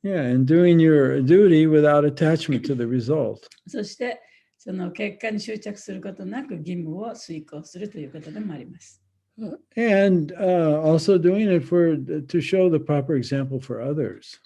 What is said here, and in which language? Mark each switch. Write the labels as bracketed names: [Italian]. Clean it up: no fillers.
[English] Yeah, and doing your duty without attachment to the result. [Japanese] そして、その結果に執着することなく義務を遂行するということでもあります。 [English] And also doing it to show the proper example for others.